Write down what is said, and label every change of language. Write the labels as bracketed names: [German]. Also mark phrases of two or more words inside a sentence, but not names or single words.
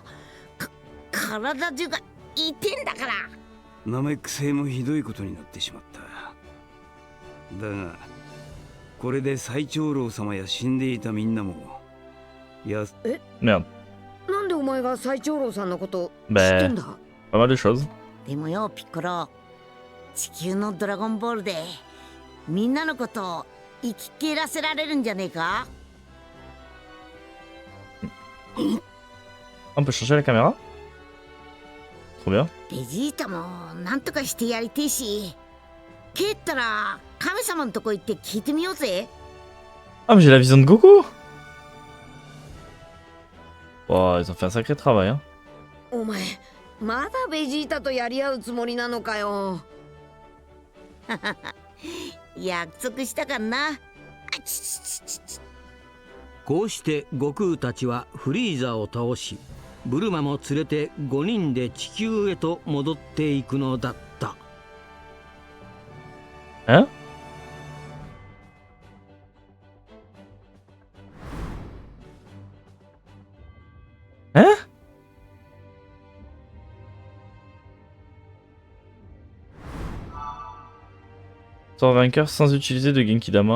[Japanese] 体中が痛んだから。ナメック星もひどいことになってしまった。だがこれで最長老様や死んでいたみんなも [French] Merde. [Japanese] なんでお前が最長老さんのこと知って [French] Ben, [Japanese] んだ？ [French] pas mal de choses. [Japanese] でもよピッコロ、地球のドラゴンボールでみんなのことを生き切らせられるんじゃねえか。 [French] On peut changer la caméra? Trop bien. [Japanese] ベジータもなんとかしてやりてえし、蹴ったら神様のとこ行って聞いてみようぜ。 [French] Ah, mais j'ai la vision de Goku! Oh, ils ont fait un sacré travail, hein. [Japanese] お前まだベジータとやり合うつもりなのかよ。約束したかんな。こうして悟空たちはフリーザを倒し、ブルマも連れて5人で地球へと戻っていくのだった。 [French] Hein? Hein? Sort vainqueur sans utiliser de Genki Dama.